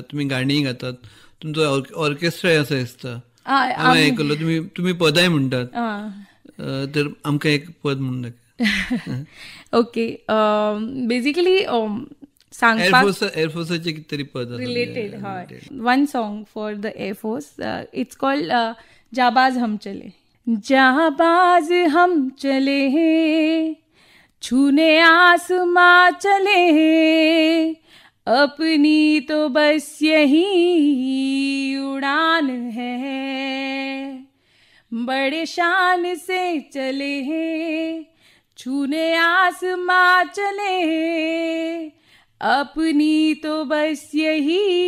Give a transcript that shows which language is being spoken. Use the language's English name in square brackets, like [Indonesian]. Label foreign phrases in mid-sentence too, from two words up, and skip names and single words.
[Konkani] तुम्ही गाणी गातात, तुमचो ऑर्केस्ट्राय आसा दिसता. हांवें आयकलो तुम्ही पदाय म्हणटात, तर आमकां एक पद म्हणून दाखय. [English] okay, basically [Konkani] एअरफोर्साचे कितें पद रिलेटेड. [English] हय, one song for the Air Force. it's called जाबाज हम चले. [Hindi] जाबाज हम चले छूने आसमां चले, अपनी तो बस यही उड़ान है, बड़े शान से चले हैं, छूने आसमां चले, अपनी तो बस यही